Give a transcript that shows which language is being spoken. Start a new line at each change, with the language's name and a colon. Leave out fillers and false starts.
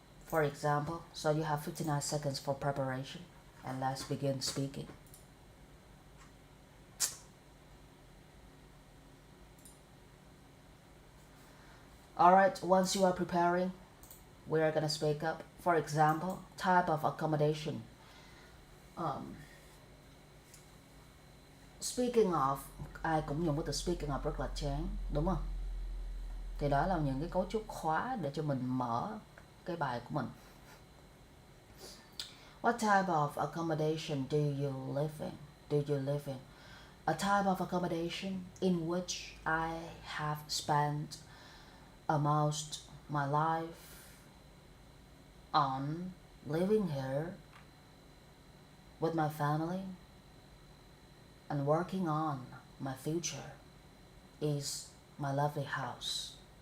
English: For example, so you have 59 seconds for preparation and let's begin speaking. Alright, once you are preparing, we are gonna speak up. For example, type of accommodation.
Vietnamese: Speaking of, ai cũng dùng cái từ speaking of rất là chán, đúng không? Thì đó là những cái cấu trúc khóa để cho mình mở cái bài của mình.
English: What type of accommodation do you live in? Do you live in? A type of accommodation in which I have spent most my life on living here with my family and working on my future is my lovely house.